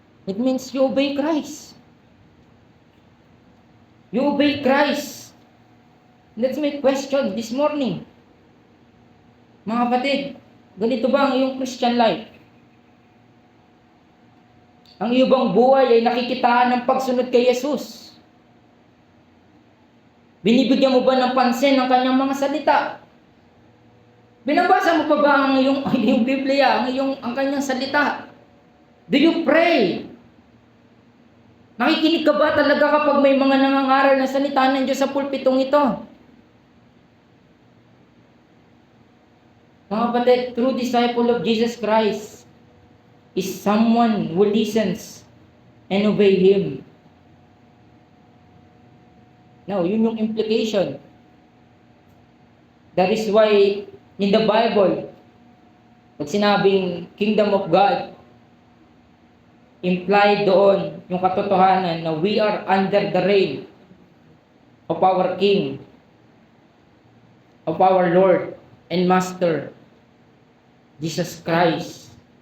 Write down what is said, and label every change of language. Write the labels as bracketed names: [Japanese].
[English] It means you obey Christ. You obey Christ. That's my question this morning. [Filipino] Mga kapatid, ganito ba ang iyong Christian life? Ang iyong bang buhay ay nakikitaan ng pagsunod kay Jesus? Binibigyan mo ba ng pansin ang kanyang mga salita? Binabasa mo pa ba ang iyong Biblia, ang kanyang salita? [English] Do you pray? [Filipino] Nakikinig ka ba talaga kapag may mga nangangaral na salita ng Diyos sa pulpitong ito? Mga kapatid, [English] true disciple of Jesus Christ is someone who listens and obey Him. Now, [Filipino] yun yung implication. [English] That is why in the Bible, [Filipino] pag sinabing [English] Kingdom of God, [Filipino] implied doon yung katotohanan na [English] we are under the reign of our King, of our Lord and Master, Jesus Christ.